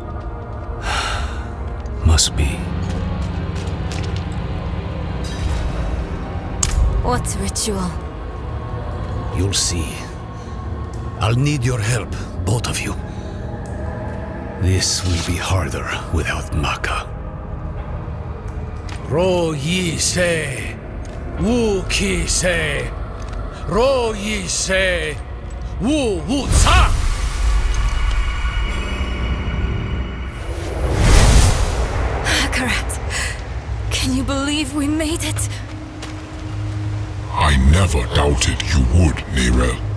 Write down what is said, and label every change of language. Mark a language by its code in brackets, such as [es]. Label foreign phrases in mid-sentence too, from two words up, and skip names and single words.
[en] Must be. What ritual? You'll see. I'll need your help, both of you. This will be harder without Maka. Ro yi se, wu ki se, ro yi se, wu wu ca! Akarat, can you believe we made it? I never doubted you would, Nerel.